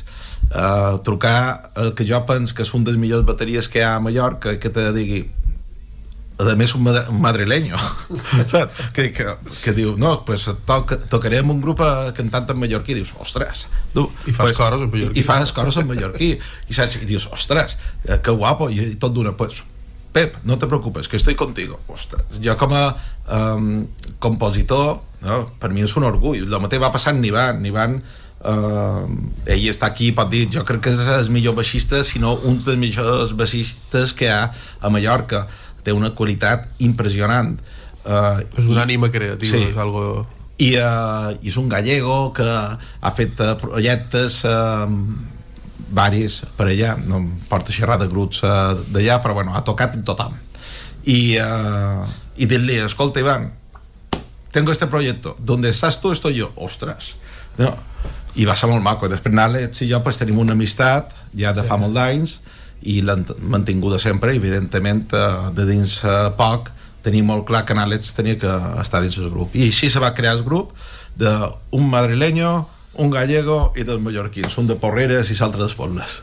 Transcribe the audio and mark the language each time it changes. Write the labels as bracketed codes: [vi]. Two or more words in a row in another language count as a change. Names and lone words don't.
[ca] Trucar el que jo penso que és un dels millors bateries que hi ha a Mallorca, que te digui, a més un madrileño que diu, no, tocarem un grup cantant en mallorquí, i dius, ostres, i fas cores en mallorquí, i fas cores en mallorquí, i dius, ostres, que guapo, i tot d'una, Pep, [es] no te preocupes, que estoy contigo. [ca] Ostres, jo com a compositor, no, per mi és un orgull. El mateix va passar en Ivan. ell està aquí, pot dir, jo crec que és el millor baixista, sinó un dels millors baixistes que hi ha a Mallorca. Té una qualitat impressionant. És una ànima creativa, sí. És algo... I és un gallego que ha fet projectes varis per allà, no em porta a xerrar de grups d'allà, però bueno, ha tocat amb tothom. I dir-li, escolta, [es] Iván, tengo este proyecto, donde estás tú, estoy yo. [ca] Ostras, no. I va ser molt maco. Després n'Àlex i jo pues, tenim una amistat ja de fa molt d'anys i l'han mantinguda sempre. Evidentment, de dins poc tenim molt clar que n'Àlex tenia que estar dins el grup, i així se va crear el grup d'un madrileño, un gallego i dos mallorquins, un de Porreres i l'altre d'Espotles.